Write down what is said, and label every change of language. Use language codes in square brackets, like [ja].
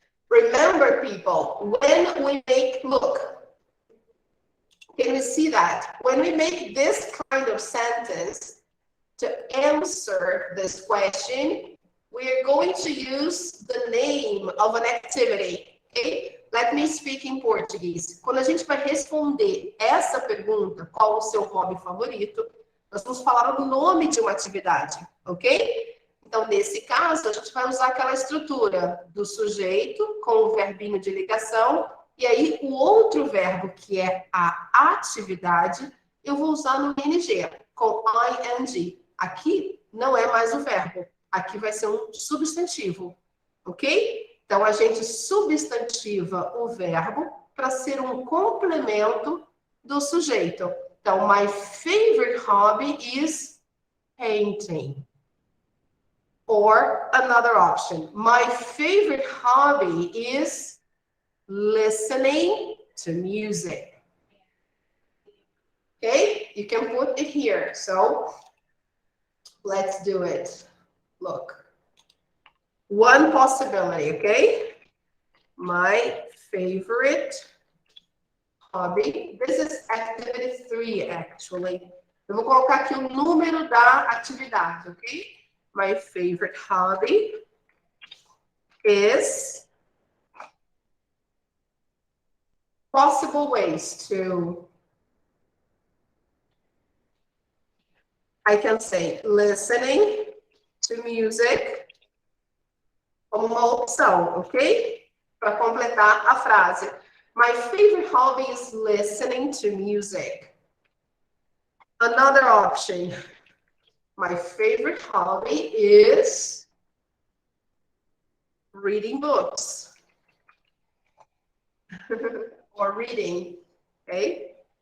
[en] Remember, people, when we make, look, can you see that? When we make this kind of sentence to answer this question, we are going to use the name of an activity, okay? Let me speak in português. [pt] Quando a gente vai responder essa pergunta, qual o seu hobby favorito, nós vamos falar o nome de uma atividade, ok? Então, nesse caso, a gente vai usar aquela estrutura do sujeito com o verbinho de ligação, e aí o outro verbo, que é a atividade, eu vou usar no ING, com ing. Aqui não é mais o verbo, aqui vai ser um substantivo, ok? Então, a gente substantiva o verbo para ser um complemento do sujeito. [en] Então, my favorite hobby is painting. Or another option, my favorite hobby is listening to music. Okay, you can put it here. So let's do it. Look. One possibility, okay? My favorite hobby. This is activity 3, actually. [pt] Eu vou colocar aqui o número da atividade, [en] ok? My favorite hobby is possible ways to, I can say listening to music [pt] como uma opção, [en] ok? [pt] Para completar a frase. [en] My favorite hobby is listening to music. Another option. My favorite hobby is reading books or reading, okay?